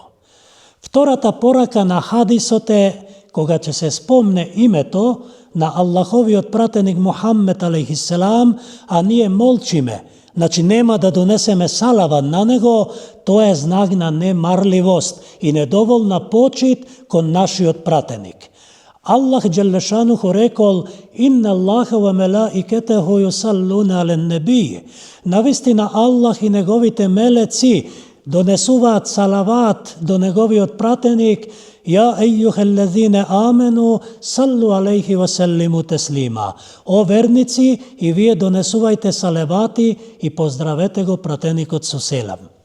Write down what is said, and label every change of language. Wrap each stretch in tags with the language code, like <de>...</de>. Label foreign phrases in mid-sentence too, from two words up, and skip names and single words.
<mk>Втората порака на хадисот е, кога ќе се спомне името на Аллаховиот пратеник Мухаммед алейхиселам, а ние молчиме, значи нема да донесеме салават на него, тоа е знак на немарливост и недоволна почит кон нашиот пратеник. Аллах Джелешануху рекол:</mk> <ar>"إن الله وملائكته يصلون على النبي."</ar> <mk>Навистина Аллах и неговите мелеци донесуваат салават до неговиот пратеник:</mk> <ar>"يا أيها الذين آمنوا، صلوا عليه وسلموا تسليما."</ar> <mk>О верници, и вие донесувајте салавати и поздравете го пратеникот со селам.</mk>